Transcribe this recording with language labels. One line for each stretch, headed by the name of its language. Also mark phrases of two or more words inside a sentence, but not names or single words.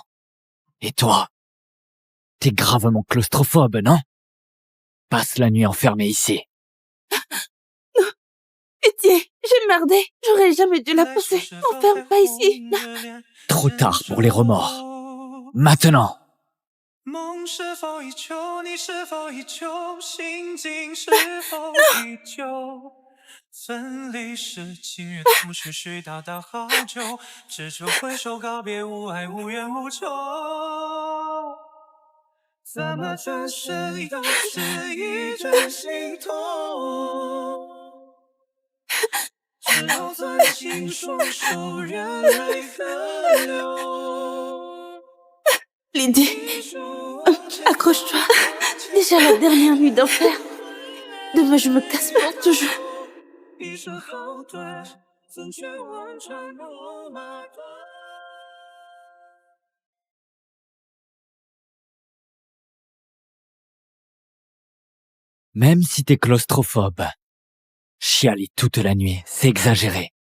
French: Et toi? T'es gravement claustrophobe, non? Passe la nuit enfermée ici. Non. Pitié, j'ai merdé. J'aurais jamais dû la pousser. M'enferme pas ici. Trop tard pour les remords. Maintenant.
Chinese: 梦是否依旧？你是否依旧？心境是否依旧？分离时，今日同徐徐叨叨好久，只求挥手告别，无爱无怨无求。怎么转身都是一阵心痛，只好攥紧双手，任泪河流。
French: Lydie, accroche-toi. Déjà la dernière nuit d'enfer. Demain, je me casse pour toujours. Même si t'es claustrophobe, chialer toute la nuit, c'est exagéré.